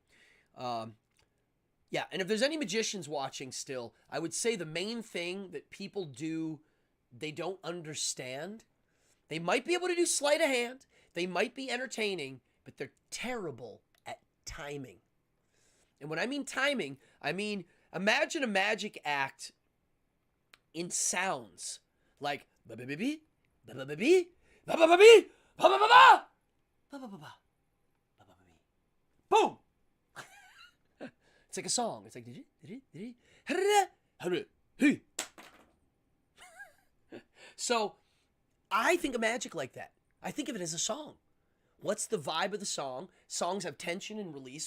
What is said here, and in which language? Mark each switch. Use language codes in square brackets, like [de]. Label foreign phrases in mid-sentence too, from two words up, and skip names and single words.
[en] Yeah, and if there's any magicians watching still, I would say the main thing that people do, they don't understand. They might be able to do sleight of hand. They might be entertaining, but they're terrible at timing. And when I mean timing, I mean, imagine a magic act in sounds like ba-ba-ba-bee, ba-ba-ba-bee, ba-ba-ba-bee, ba-ba-ba-ba, ba-ba-ba-ba, ba-ba-ba-bee. Boom! It's like a song. It's like so I think of magic like that. I think of it as a song. What's the vibe of the song? Songs have tension and release.